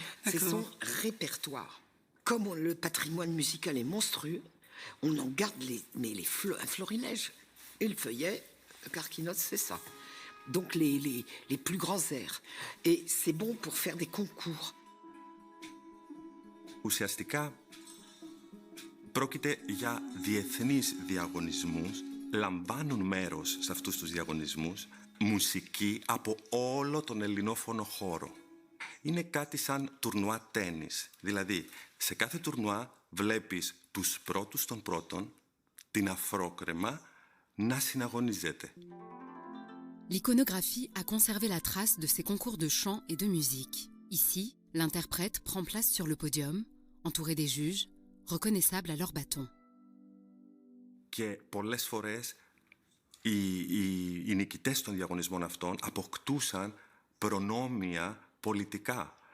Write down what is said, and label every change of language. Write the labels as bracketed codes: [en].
[fr] C'est son répertoire. Comme le patrimoine musical est monstrueux, on en garde un florilège. Et le feuillet, Carcinos, c'est ça. Donc les plus grands airs. Et c'est bon pour faire des concours. [el] Ουσιαστικά πρόκειται για διεθνείς διαγωνισμούς. Λαμβάνουν μέρος σε αυτούς τους διαγωνισμούς μουσική από όλο τον ελληνόφωνο χώρο. Είναι κάτι σαν τουρνουά τένις. Δηλαδή, σε κάθε τουρνουά βλέπεις τους πρώτους των πρώτων, την αφρόκρεμα, να συναγωνίζεται. [fr] L'iconographie a conservé la trace de ces concours de chant et de musique. Ici, l'interprète prend place sur le podium, entouré des juges, reconnaissables à leur bâton. [el] Και πολλές φορές οι νικητές των διαγωνισμών αυτών αποκτούσαν προνόμια πολιτικά.